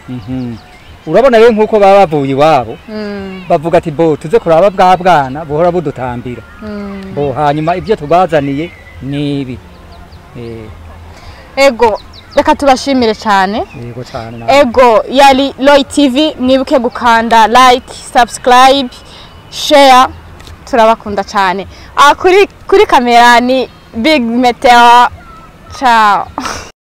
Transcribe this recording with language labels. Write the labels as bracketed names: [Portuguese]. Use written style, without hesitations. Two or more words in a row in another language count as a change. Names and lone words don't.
[Rundi] Urabona rero nkuko baba bavuye iwabo bavuga ati tuze kuraba bwa bwana buhora budutambira hanyuma ivyo tubazaniye nibi. Ego reka tubashimire cyane. Yego cyane. Ego yali Roy TV mwibuke gukanda [English] like subscribe share [Rundi] turabakunda cyane kuri kamera ni Big Meteor ciao.